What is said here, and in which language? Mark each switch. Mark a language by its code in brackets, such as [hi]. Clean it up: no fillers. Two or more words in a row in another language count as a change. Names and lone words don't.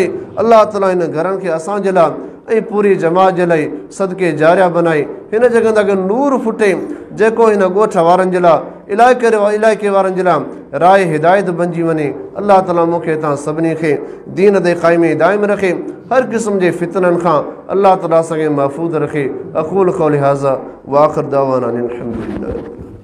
[sd] अल्लाह ताला हिन घरनि खे असांजे लाइ ऐं पूरी जमात जे लाइ सदके जारिया बनाए। हिन जॻह ते नूर फुटे जेको हिन ॻोठ वारनि जे लाइ, इलाइक़े वारनि जे लाइ राय हिदायत बणिजी वञे। अल्लाह ताला मूंखे तव्हां सभिनी खे दीन ते क़ाइम दाइम रखे, हर क़िस्म जे फितननि खां अल्लाह ताला असांखे महफ़ूज़ रखे। [ar] أقول قولي هذا وآخر دعوانا أن الحمد لله.